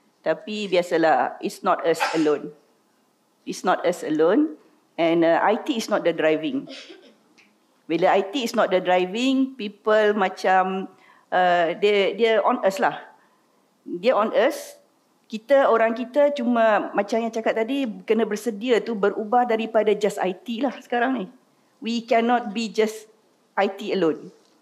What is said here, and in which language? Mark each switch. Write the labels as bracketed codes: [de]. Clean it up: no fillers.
[ms] Tapi biasalah, [en] it's not us alone. It's not us alone. And IT is not the driving. [ms] Bila [en] IT is not the driving, people [ms] macam dia [en] on us [ms] lah. Dia [en] on us. [ms] Orang kita cuma macam yang cakap tadi, kena bersedia tu berubah daripada [en] just [ms] IT lah sekarang ni. [en] We cannot be just IT alone.